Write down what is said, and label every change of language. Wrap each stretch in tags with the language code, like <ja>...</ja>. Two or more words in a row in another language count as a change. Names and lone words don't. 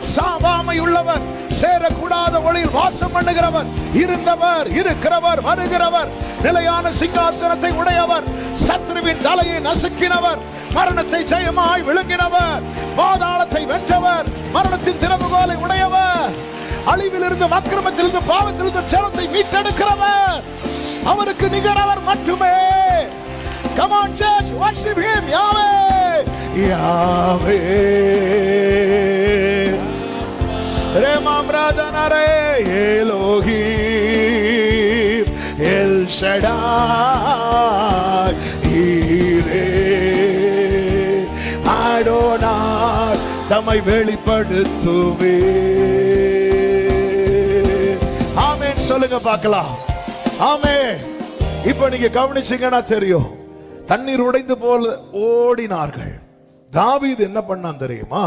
<ta>சாவாமை உள்ளவர், சேரக்கூடாத ஒளியில் வாசம் பண்ணுகிறவர், இருந்தவர், இருக்கிறவர், வருகிறவர், நிலையான சிங்காசனத்தை உடையவர், சத்ருவின் தலையை நசுக்கினவர், மரணத்தை ஜெயமாய் விழுங்கினவர், பாதாளத்தை வென்றவர், மரணத்தின் திறவுகோலை உடையவர், அழிவிலிருந்து, அக்கிரமத்திலிருந்து, பாவத்திலிருந்து ஜனத்தை மீட்டெடுக்கிறவர், அவருக்கு நிகரவர் மட்டுமே.</ta> <en>Come on church, worship him.</en> <ta>Yahweh, Yahweh. Remam Radhanare Elohim El Shaddai Yireh Adonai தம்மை வெளிப்படுத்துவே. ஆமென் சொல்லுங்க பார்க்கலாம். ஆமென். இப்போ நீங்க கவனிச்சீங்கன்னா தெரியும், தண்ணீர் உடைந்து போல ஓடினார்கள். தாவீது என்ன பண்ணான் தெரியுமா?</ta>